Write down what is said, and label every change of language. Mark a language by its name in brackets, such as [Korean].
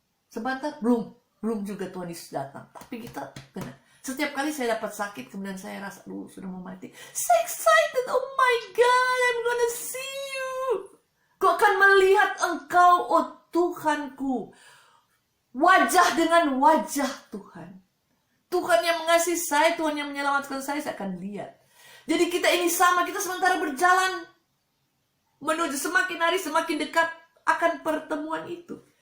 [Indonesian] Sebentar, belum juga Tuhan Yesus datang. Tapi kita kena. Setiap kali saya dapat sakit, kemudian saya rasa, sudah mau mati. Saya [English] excited, oh my God, I'm gonna see you. [Indonesian] Kau akan melihat engkau, oh Tuhanku. Wajah dengan wajah Tuhan. Tuhan yang mengasihi saya, Tuhan yang menyelamatkan saya akan lihat. Jadi kita ini sama, kita sementara berjalan menuju semakin hari semakin dekat akan pertemuan itu.